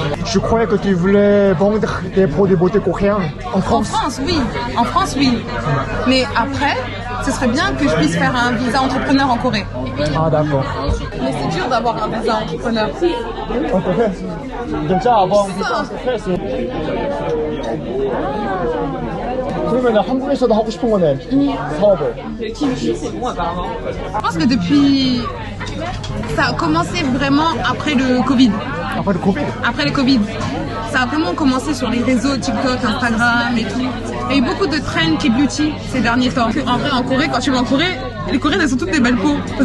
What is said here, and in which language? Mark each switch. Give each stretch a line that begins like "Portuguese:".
French: Je croyais que tu voulais vendre des produits beauté coréens en France. En France, oui. En France, oui. Mais après, ce serait bien que je puisse faire un visa entrepreneur en Corée. Ah d'accord. Mais c'est dur d'avoir un visa entrepreneur. En Corée. Déjà avoir un visa entrepreneur c'est.
Korean: 그러면 한국에서도 하고 싶은 거네. 사업을.
French: Je pense que depuis... Ça a commencé vraiment après le Covid. Après le Covid. Après le Covid. Ça a vraiment commencé sur les réseaux TikTok, Instagram et tout. Il y a eu beaucoup de trends qui beauty ces derniers temps. En vrai, en Corée, quand tu vas en Corée, les Coréens, elles sont toutes des belles peaux.